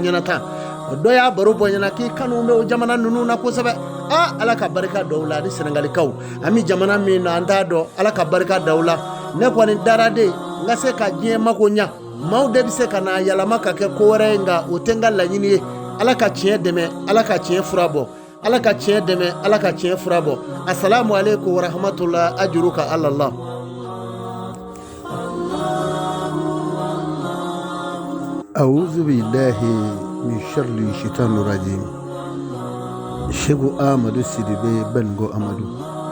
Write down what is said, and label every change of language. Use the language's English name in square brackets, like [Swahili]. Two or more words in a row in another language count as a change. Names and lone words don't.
[Bambara] ɲɛna tan o dɔ y'a baro bɔ ɲɛna k'i kanu bɛ o jamana ninnu na kosɛbɛ ala ka barika da u la ani Senegalikaw an bɛ jamana min na an t'a dɔn ala ka barika da u la ne kɔni dara de n ka se ka diɲɛ mako ɲa maaw de bɛ se ka na yɛlɛma ka kɛ ko wɛrɛ ye nka o tɛ n ka laɲini ye ala ka tiɲɛ dɛmɛ ala ka tiɲɛ fura bɔ ala ka tiɲɛ dɛmɛ ala ka tiɲɛ fura bɔ [Arabic] السلام عليكم و رحمة الله [Bambara] ajuru ka ala la [Arabic] أعوذ بالله من شر الشيطان الرجيم [Bambara] Sheku Amadu Sidibe Baningo Amadu